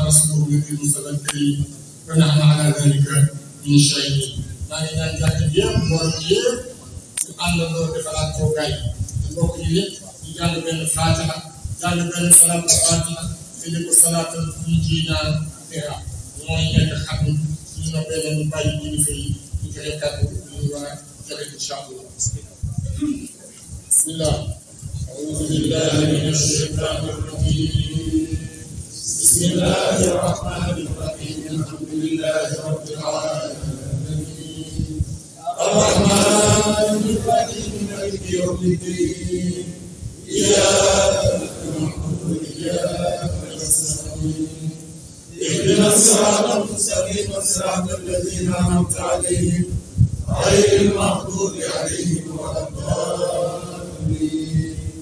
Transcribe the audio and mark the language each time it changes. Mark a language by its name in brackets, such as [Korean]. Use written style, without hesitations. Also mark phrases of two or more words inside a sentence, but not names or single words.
[Arabic] رسوله النبي المصطفى الكريم ونحن على ذلك من الشاهدين [Wolof] maa ngi ñaan jàkk bi yëpp borom bi yëpp ñu àndandoo defalaat toogaay te mbokk yi yëpp ñu jàng benn faatiha jàng benn salaatu faatiha te di ko salaatal ñu ji naan tera mooy nekk xam ñu noppee na ñu bàyyi kilifa yi ñu joxe kàddu ñu war a joxe [Arabic] إن شاء الله بسم الله أعوذ بالله من الشيطان الرجيم بسم الله الرحمن الرحيم الحمد لله رب العالمين الرحمن الرحيم مالك يوم الدين إياك نعبد وإياك نستعين اهدنا الصراط المستقيم صراط الذين أنعمت عليهم غير المغضوب عليهم ولا الضالين